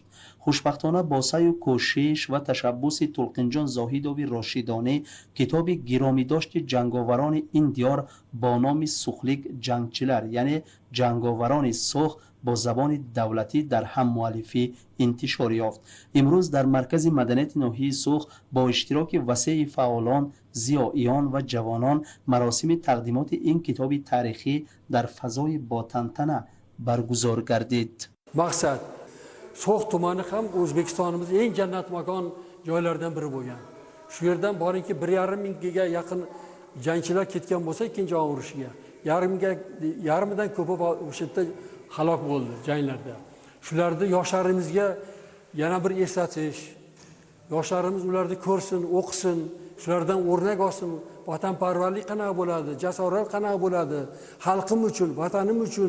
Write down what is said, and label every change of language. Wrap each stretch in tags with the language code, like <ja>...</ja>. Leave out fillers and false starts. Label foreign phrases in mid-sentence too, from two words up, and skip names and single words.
<tg>خوشبختانه با سعی و کوشش و تشبث تلقینجان زاهدوی راشدانه کتاب گرامی داشت جنگاوران این دیار با نام</tg> <uz>So'xlik jangchilar</uz> <tg>یعنی جنگاوران سوخ با زبان دولتی در هم مؤلفی انتشار یافت. امروز در مرکز مدنیت ناحیه سوخ با اشتراک وسیع فعالان، ضیائیان و جوانان مراسم تقدیمات این کتاب تاریخی در فضای با تنتنه برگزار گردید.</tg> <uz>مقصد So'x tumani ham O'zbekistonimiz eng jannat makon joylardan biri bo'lgan. Shu yerdan boringki 1,5 mingga yaqin jangchilar ketgan bo'lsa ikkinchi jahon urushiga, yarmidan ko'pi o'sha yerda halok bo'ldi janglarda. Shularni yoshlarimizga yana bir eslatish, yoshlarimiz ularni ko'rsin, o'qisin, shulardan o'rnak olsin, vatanparvarlik qanaqa bo'ladi, jasorat qanaqa bo'ladi, xalqim uchun, vatanim uchun.</uz>